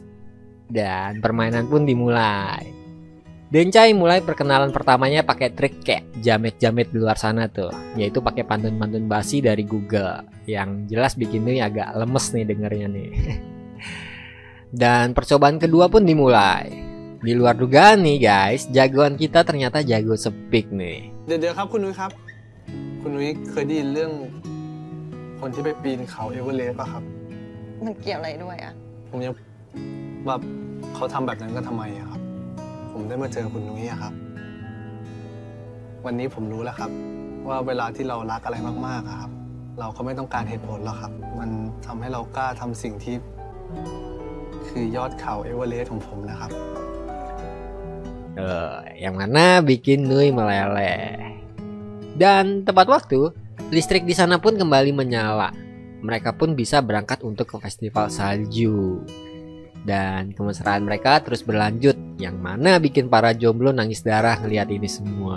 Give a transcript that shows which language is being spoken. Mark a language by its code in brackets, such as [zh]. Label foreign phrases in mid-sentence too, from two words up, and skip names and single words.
[id] Dan permainan pun dimulai. Dencai mulai perkenalan pertamanya pakai trik kayak jamet-jamet di luar sana tuh, yaitu pakai pantun-pantun basi dari Google yang jelas bikin Nui agak lemes nih dengernya nih. Dan percobaan kedua pun dimulai. Di luar dugaan nih guys, jagoan kita ternyata jago speak nih. [th] เดี๋ยวครับคุณนุ้ยครับคุณนุ้ยเคยได้ยินเรื่องคนที่ไปปีนเขาเอเวอเรสต์ป่ะครับ มันเกี่ยวอะไรด้วยอะ ผมยังว่าเขาทำแบบนั้นก็ทำไมอะครับผมได้มาเจอคุณนุ้ยอะครับวันนี้ผมรู้แล้วครับว่าเวลาที่เรารักอะไรมากๆอะครับเราก็ไม่ต้องการเหตุผลหรอกครับมันทำให้เรากล้าทำสิ่งที่คือยอดเขาเอเวอเรสต์ของผมนะครับ [id] Yang mana bikin Nui meleleh. Dan tepat waktu, listrik di sana pun kembali menyala. Mereka pun bisa berangkat untuk ke festival salju. Dan kemesraan mereka terus berlanjut, yang mana bikin para jomblo nangis darah ngeliat ini semua.